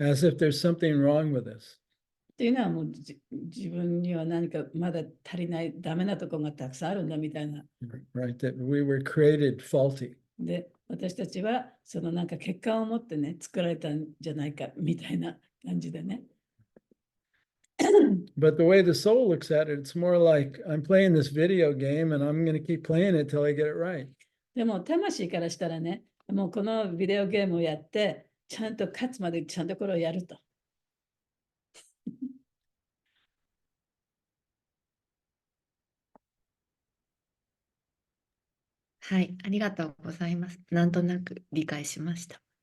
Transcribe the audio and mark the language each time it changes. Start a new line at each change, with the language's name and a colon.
English: As if there's something wrong with us.
Japanese: というのはもう自分には何かまだ足りないダメなところがたくさんあるんだみたいな。
English: Right, that we were created faulty.
Japanese: で、私たちはなんか欠陥を持ってね、作られたんじゃないかみたいな感じでね。
English: But the way the soul looks at it, it's more like I'm playing this video game and I'm going to keep playing it till I get it right.
Japanese: でも魂からしたらね、もうこのビデオゲームをやって、ちゃんと勝つまでちゃんとこれをやると。はい、ありがとうございます。なんとなく理解しました。